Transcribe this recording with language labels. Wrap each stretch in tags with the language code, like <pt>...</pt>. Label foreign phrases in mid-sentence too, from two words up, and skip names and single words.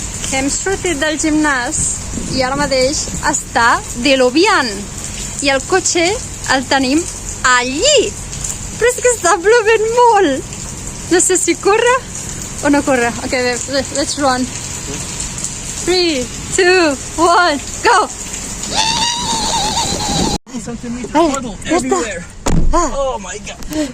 <ca>Hem sortit del gimnàs i ara mateix està diluviant i el cotxe el tenim allí, però és que està plovent molt. No sé si corre o no corre.</ca> <en>Ok, let's run. 3, 2, 1, go! Puddle everywhere. Oh my god.</en>